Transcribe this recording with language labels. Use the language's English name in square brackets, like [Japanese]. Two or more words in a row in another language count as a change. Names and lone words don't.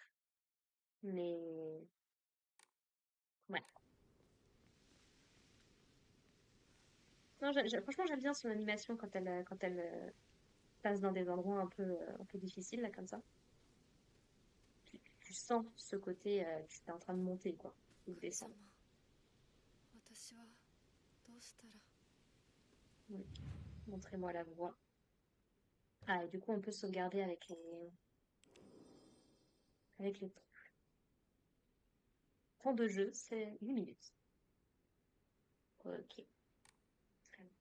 [French] Mais ouais. Non, franchement j'aime bien son animation quand elle passe dans des endroits un peu difficiles là comme ça. Tu sens ce côté, tu es en train de monter quoi, ou de 神様 descendre. [Japanese] 私はどうしたら。 [French] Oui. Montrez-moi la voie. Ah, et du coup on peut sauvegarder avec les temps de jeu, c'est 8 minutes. Ok. Très bien.